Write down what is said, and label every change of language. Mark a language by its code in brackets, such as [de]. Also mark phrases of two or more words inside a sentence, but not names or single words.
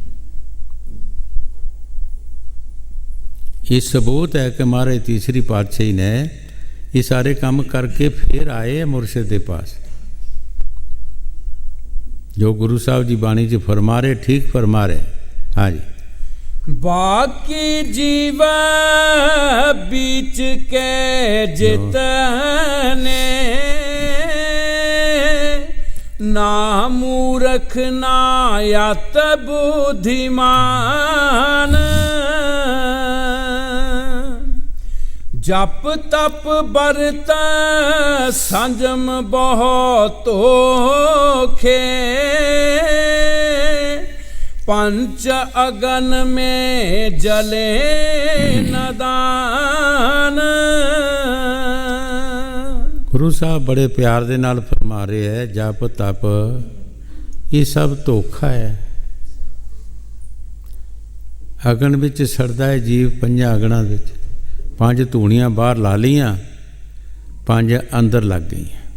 [pa] ਇਹ ਸਬੂਤ ਹੈ ਕਿ ਮਹਾਰਾਜ ਤੀਸਰੀ ਪਾਤਸ਼ਾਹੀ ਨੇ ਇਹ ਸਾਰੇ ਕੰਮ ਕਰਕੇ ਫਿਰ ਆਏ ਮੁਰਸ਼ਿਦ ਦੇ ਪਾਸ। ਜੋ ਗੁਰੂ ਸਾਹਿਬ ਜੀ ਬਾਣੀ 'ਚ ਫਰਮਾ ਰਹੇ, ਠੀਕ ਫਰਮਾ ਰਹੇ। ਹਾਂਜੀ, ਬਾਕੀ ਜੀਵ [hi] बीच के जितने ना मूर्ख ना यत बुद्धिमान जप तप बरत संजम बहुत खे पंच अगन में जले नदान। [pa] ਗੁਰੂ ਸਾਹਿਬ ਬੜੇ ਪਿਆਰ ਦੇ ਨਾਲ ਫਰਮਾ ਰਹੇ ਹੈ, ਜਪ ਤਪ ਇਹ ਸਭ ਧੋਖਾ ਹੈ। ਅਗਨ ਵਿੱਚ ਸੜਦਾ ਹੈ ਜੀਵ, ਪੰਜਾਂ ਅਗਨਾਂ ਵਿੱਚ। 5 ਧੂਣੀਆਂ ਬਾਹਰ ਲਾ ਲਈਆਂ, 5 ਅੰਦਰ ਲੱਗ ਗਈਆਂ।